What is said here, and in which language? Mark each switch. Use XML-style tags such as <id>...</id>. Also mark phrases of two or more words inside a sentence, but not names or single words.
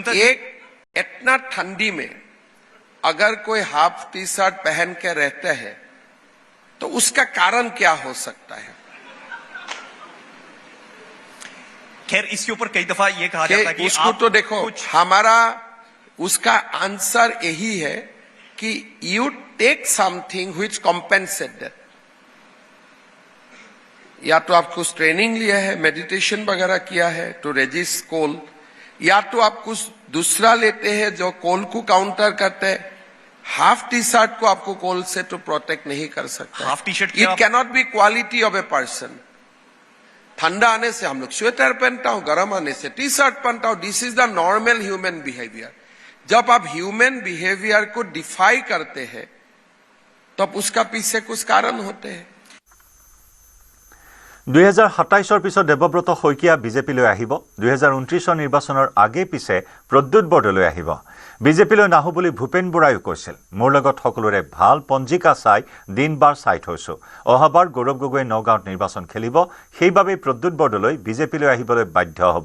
<hi>एक इतना ठंडी में अगर कोई हाफ टी-शर्ट पहन के रहते हैं तो उसका कारण क्या हो सकता है? खैर, इसके ऊपर कई दफा ये कहा जाता है कि उसको तो देखो, हमारा उसका आंसर यही है कि</hi> <en>you take something which compensate that.</en> <hi>या तो आप कुछ ट्रेनिंग लिया है, मेडिटेशन वगैरह किया है</hi> <en>to resist cold,</en> <hi>या तो आप कुछ दूसरा लेते हैं जो कोल को काउंटर करते हैं। हाफ टी-शर्ट को आपको कोल से तो प्रोटेक्ट नहीं कर सकता। हाफ टी-शर्ट</hi> <en>it cannot be quality of a person.</en> <hi>ठंडा आने से हम लोग स्वेटर पहनता हूं, गर्म आने से टी-शर्ट पहनता हूं।</hi> <en>this is the normal human behavior.</en> <hi>जब आप</hi> <en>human behavior</en> <hi>को डिफाई करते हैं तब उसका पीछे कुछ कारण होते हैं।</hi> <as>2027 পিছত দেৱব্ৰত শইকীয়া বিজেপিলৈ আহিব। 2029 নিৰ্বাচনৰ আগে পিছে প্ৰদ্যুৎ বৰদলৈ আহিব। বিজেপিলৈ নাহো বুলি ভূপেন বৰাইও কৈছিল। মোৰ লগত সকলোৰে ভাল পঞ্জিকা চাই দিন-বাৰ চাই থৈছো। অহাবাৰ গৌৰৱ গগৈয়ে নগাঁৱত নিৰ্বাচন খেলিব, সেইবাবেই প্ৰদ্যুৎ বৰদলৈ বিজেপিলৈ আহিবলৈ বাধ্য হ'ব।</as>